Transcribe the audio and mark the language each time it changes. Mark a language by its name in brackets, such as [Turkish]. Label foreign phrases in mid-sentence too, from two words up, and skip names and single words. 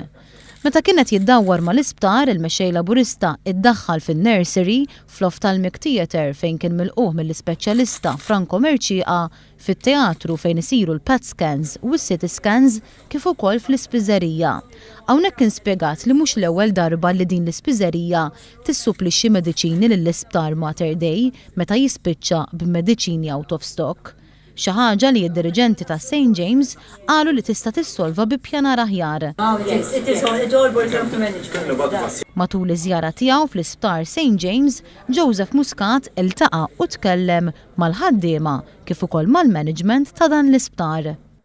[Maltese] Meta kienet jiddawwar mal-Isptar, il-Mexxej Laburista iddaħħal fin-nursery fl-off tal-Mexxej fejn kien milquh mill-ispeċjalista Franco Merċieqa, fit-teatru fejn isiru l- [English] PET scans [Maltese] u s- [English] CT scans [Maltese] kif ukoll fl-ispiżerija. Hawnhekk kien spjegat li mhux l-ewwel darba li din l-ispiżerija tissupplixxi mediċini lill-Isptar Mater Dei meta jispiċċa b'mediċini [English] out of stock. [Maltese] Xi ħaġa li d-diriġenti ta' St. James qalu li tista' tissolva bi pjanar aħjar. Matul iż-żjara tiegħu fl-Isptar St. James, Joseph Muscat iltaqa' u tkellem mal-ħaddiema kif ukoll mal-management ta' dan l-isptar.